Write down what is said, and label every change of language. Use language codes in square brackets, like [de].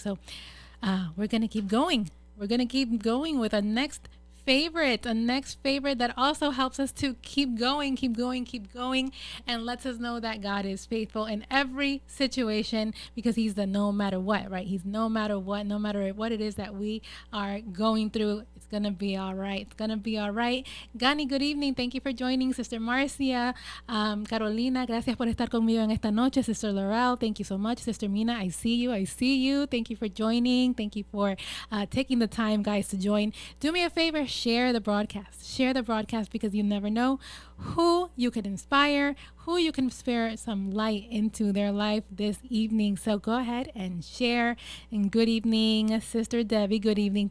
[en] So we're gonna keep going. We're gonna keep going with a next favorite that also helps us to keep going, and lets us know that God is faithful in every situation, because he's the no matter what, right? He's no matter what it is that we are going through. It's gonna be all right. It's gonna be all right. Gani, good evening. Thank you for joining. [es] Sister Marcia, Carolina, gracias por estar conmigo en esta noche. [en] Sister Laurel, thank you so much. Sister Mina, I see you. Thank you for joining. Thank you for taking the time, guys, to join. Do me a favor, share the broadcast, because you never know who you could inspire, who you can spare some light into their life this evening. So go ahead and share. And good evening, Sister Debbie. Good evening.